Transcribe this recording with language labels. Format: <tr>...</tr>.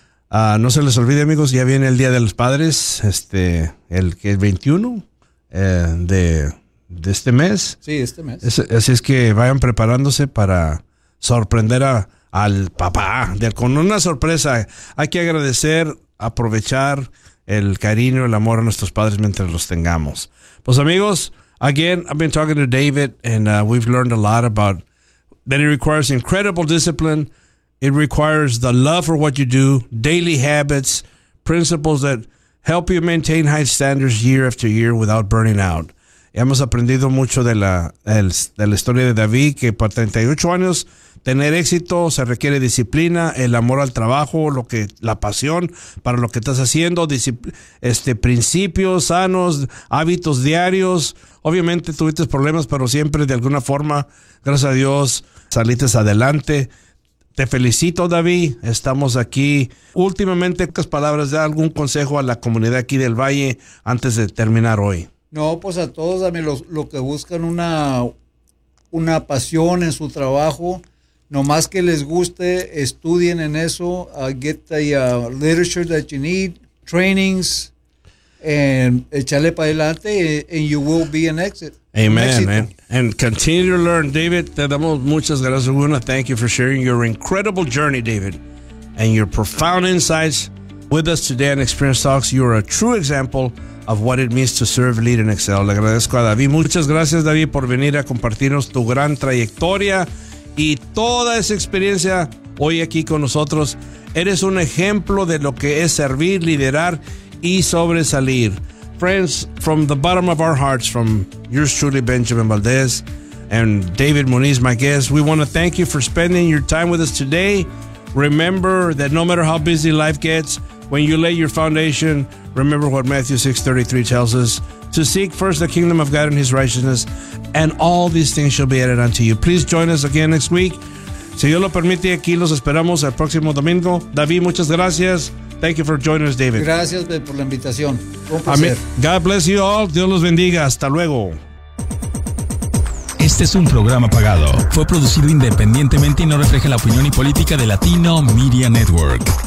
<es>No se les olvide, amigos, ya viene el Día de los Padres, el 21 de este mes. Sí, este mes. Así es que vayan preparándose para sorprender al papá con una sorpresa. Hay que agradecer, aprovechar el cariño, el amor a nuestros padres mientras los tengamos. Pues amigos,</es> <en>again, I've been talking to David and we've learned a lot about that it requires incredible discipline. It requires the love for what you do, daily habits, principles that help you maintain high standards year after year without burning out.</en> <es>Hemos aprendido mucho de la historia de David, que por 38 años tener éxito se requiere disciplina, el amor al trabajo, la pasión para lo que estás haciendo, principios sanos, hábitos diarios. Obviamente tuviste problemas, pero siempre de alguna forma, gracias a Dios, saliste adelante. Te felicito, David. Estamos aquí. Últimamente, ¿qué palabras da algún consejo a la comunidad aquí del Valle antes de terminar hoy? No, pues a todos, dame lo que buscan una pasión en su trabajo. No más que les guste, estudien en eso,</es> <en>get the literature that you need, trainings, and</en> <es>echarle para adelante,</es> <en>and you will be an exit. Amen, man. And continue to learn. David,</en> <es>te damos muchas gracias.</es> <en>We want to thank you for sharing your incredible journey, David, and your profound insights with us today on Experience Talks. You are a true example of what it means to serve, lead, and excel.</en> <es>Le agradezco a David. Muchas gracias, David, por venir a compartirnos tu gran trayectoria. Y toda esa experiencia hoy aquí con nosotros, eres un ejemplo de lo que es servir, liderar y sobresalir.</es> <en>Friends, from the bottom of our hearts, from yours truly, Benjamin Valdez, and David Muniz, my guest, we want to thank you for spending your time with us today. Remember that no matter how busy life gets, when you lay your foundation, remember what Matthew 6:33 tells us, to seek first the kingdom of God and his righteousness, and all these things shall be added unto you. Please join us again next week.</en> <es>Si Dios lo permite, aquí los esperamos el próximo domingo.</es> <en>David,</en> <es>muchas gracias.</es> <en>Thank you for joining us, David.</en> <es>Gracias por la invitación.</es> <en>God bless you all.</en> <es>Dios los bendiga. Hasta luego. Este es un programa pagado. Fue producido independientemente y no refleja la opinión y política de Latino Media Network.</es>